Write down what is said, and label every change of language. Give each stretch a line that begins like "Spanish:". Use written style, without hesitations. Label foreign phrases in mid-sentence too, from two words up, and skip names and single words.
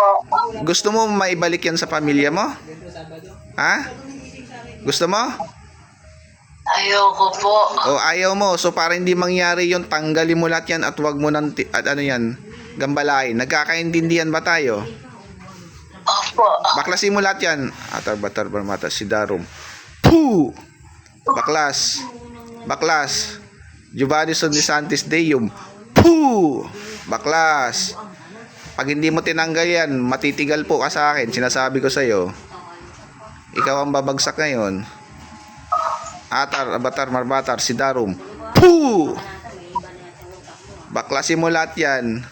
Filipino: Gusto mo maibalik yan sa pamilya mo? Gusto mo? Ayoko po. O ayaw mo? So para hindi mangyari yon, tanggalin mo lahat yan at wag mo nang gambalain. Nagkakaintindihan ba tayo? Opo. Baklasin mo lahat yan. Atar-batar barmata si Darum. Puh! Baklas. Baklas. Giovanni Son de Santis Deum. Puh! Baklas. Pag hindi mo tinanggal yan, matitigal po ka sa akin. Sinasabi ko sa'yo. Ikaw ang babagsak ngayon. Atar, abatar, marbatar, si Darum. Puh! Baklasin mo lahat yan.